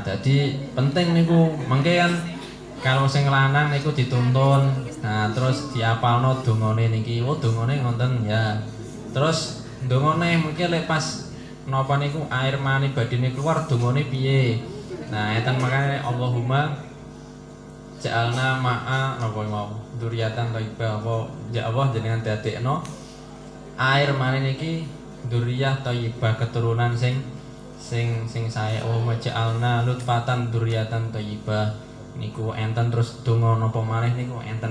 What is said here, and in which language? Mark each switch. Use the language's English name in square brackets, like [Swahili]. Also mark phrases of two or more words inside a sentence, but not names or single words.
[Javanese] Jadi penting niku mangke kan kalau sing lanang niku dituntun. Nah, terus diapalno dongane niki. Oh, dongane ngoten ya. Terus dongane mungkin lek pas napa niku [Indonesian] air mani [Javanese] badine keluar dongane piye. Nah, eten makane [Arabic] اللهم اجعلنا مع [Javanese] napa mau [Arabic] ذرية طيبة [Javanese] apa ya Allah jenengan dadekno [Indonesian] air mani [Javanese] niki [Arabic] ذرية طيبة [Javanese] keturunan sing sae [Arabic] اللهم اجعلنا نطفة ذرية طيبة [Javanese] niku enten terus donga napa maneh niku enten.